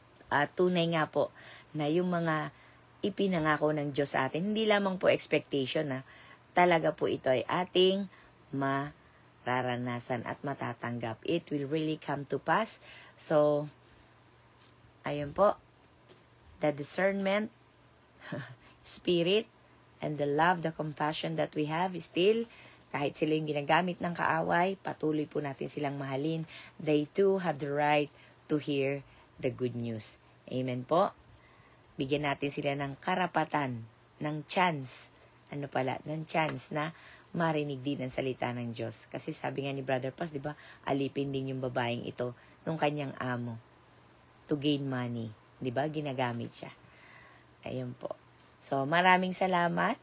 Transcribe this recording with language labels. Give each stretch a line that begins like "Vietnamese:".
Filipino: Tunay nga po na yung mga ipinangako ng Diyos sa atin, hindi lamang po expectation, talaga po ito ay ating mararanasan at matatanggap.
English: It will really come to pass. So,
Filipino: ayun po,
English: the discernment, spirit, and the love, the compassion that we have still,
Filipino: kahit sila yung ginagamit ng kaaway, patuloy po natin silang mahalin.
English: They too have the right to hear the good news.
Filipino: Amen po. Bigyan natin sila ng karapatan, ng chance, ng chance na marinig din ang salita ng Diyos. Kasi sabi nga ni Brother Paz, di ba, alipin din yung babaeng ito nung kanyang amo
English: to gain money.
Filipino: Di ba, ginagamit siya. Ayun po. So, maraming salamat.